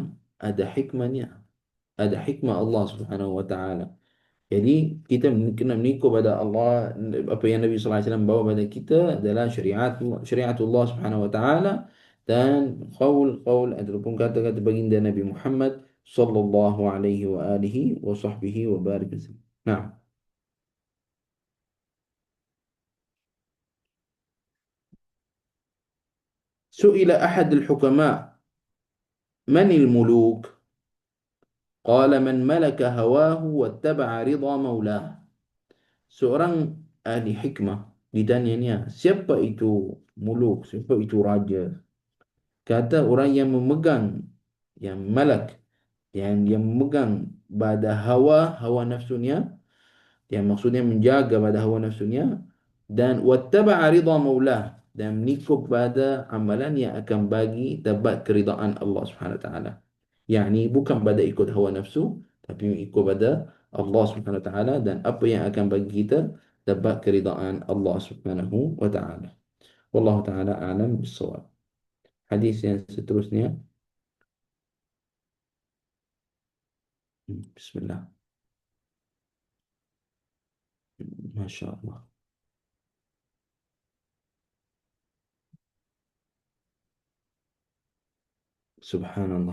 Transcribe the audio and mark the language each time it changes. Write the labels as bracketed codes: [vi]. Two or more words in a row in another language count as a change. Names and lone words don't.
[ms] Ada hikmahnya. Ada hikmah Allah Subhanahu wa taala. Jadi kita kena mengikut pada Allah, apa yang Nabi sallallahu alaihi wasallam bawa pada kita adalah syariatullah Subhanahu wa taala dan qaul ataupun kata-kata baginda Nabi Muhammad sallallahu alaihi wa alihi wa sahbihi wa barik wasallam. [ar] Nah, سئل أحد الحكماء من الملوك? قال من ملك هواه واتبع رضا مولاه. [ms] Seorang ahli hikmah ditanyanya, siapa itu muluk, siapa itu raja? Kata orang yang memegang, yang malak, yang memegang pada hawa nafsunya, yang maksudnya menjaga pada hawa nafsunya, dan [ar] واتبع رضا مولاه, [ms] dan mengikut pada amalan yang akan bagi dapat keridaan Allah Subhanahu wa taala. Yani bukan pada ikut hawa nafsu, tapi ikut pada Allah Subhanahu wa taala dan apa yang akan bagi kita dapat keridaan Allah Subhanahu wa taala. [ar] والله تعالى أعلم بالصواب. [ms] Hadis yang seterusnya. Bismillah. [ar] ما شاء الله. Subhanallah.